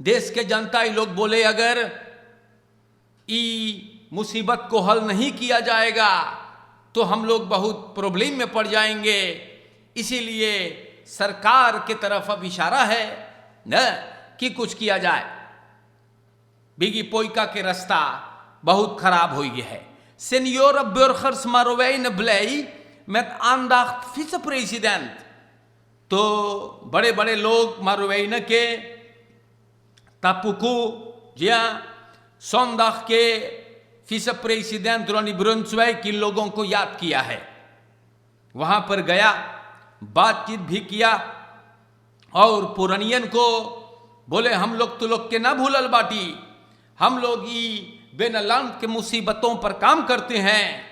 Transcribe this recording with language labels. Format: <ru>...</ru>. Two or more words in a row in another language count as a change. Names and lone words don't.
<hns>देश के जनता ये लोग बोले अगर ई मुसीबत को हल नहीं किया जाएगा तो हम लोग बहुत प्रॉब्लम में पड़ जाएंगे, इसीलिए सरकार की तरफ अब इशारा है न कि कुछ किया जाए। बिगी पोइका के रास्ता बहुत खराब हो गया है।</hns> <nl>Senhora burgers Marowijne blij met aandacht vicepresident।</nl> <hns>तो बड़े बड़े लोग मारोवेन के तापुकू जिया सौंदाख के विसे प्रेसिडेंट रोनी ब्रुन्सवाइक इन लोगों को याद किया है। वहां पर गया, बातचीत भी किया और पुरानियन को बोले हम लोग तो लोग के ना भूलल बाटी, हम लोग ई बेनलान के मुसीबतों पर काम करते हैं।</hns>